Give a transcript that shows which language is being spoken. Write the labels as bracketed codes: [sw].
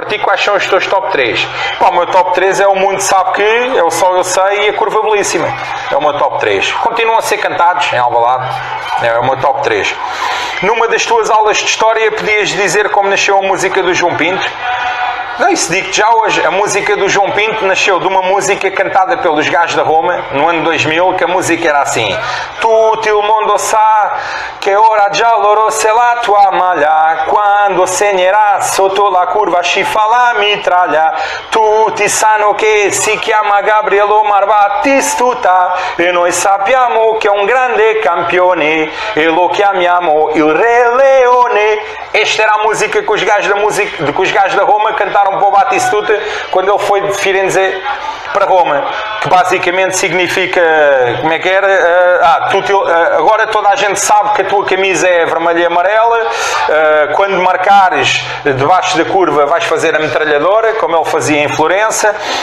[pt] Para ti, quais são os teus top 3? O meu top 3 é O Mundo Sabe Que, É o Sol Eu Sei e A Curva Belíssima. É o meu top 3. Continuam a ser cantados em Alvalade. É o meu top 3. Numa das tuas aulas de História, podias dizer como nasceu a música do João Pinto? Não, isso digo-te já hoje. A música do João Pinto nasceu de uma música cantada pelos gajos da Roma, no ano 2000, que a música era assim: [it] Tutto il mondo sa che ora già loro se la tua maglia, quando segnerà sotto la curva si fa la mitraglia, tutti sanno che si chiama Gabriele Omar Battistuta e noi sappiamo che è un grande campione e lo chiamiamo il Re Leone. [pt] Esta era a música que os gajos da Roma cantaram para o Batistuta quando ele foi de Firenze para Roma, que basicamente significa, como é que era? Agora toda a gente sabe que a tua camisa é vermelha e amarela, quando marcares debaixo da curva vais fazer a metralhadora, como ele fazia em Florença.